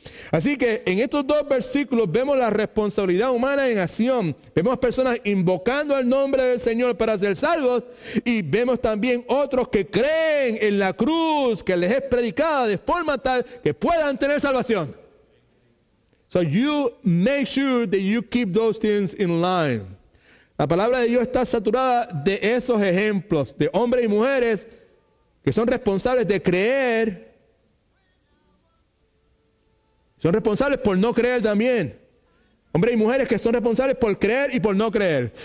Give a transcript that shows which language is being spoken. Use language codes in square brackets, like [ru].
[es] Así que en estos dos versículos vemos la responsabilidad humana en acción. Vemos personas invocando el nombre del Señor para ser salvos y vemos también otros que creen en la cruz que les es predicada de forma tal que puedan tener salvación. [en] So you make sure that you keep those things in line. [es] La palabra de Dios está saturada de esos ejemplos de hombres y mujeres que son responsables de creer Son responsables por no creer también. Hombres y mujeres que son responsables por creer y por no creer.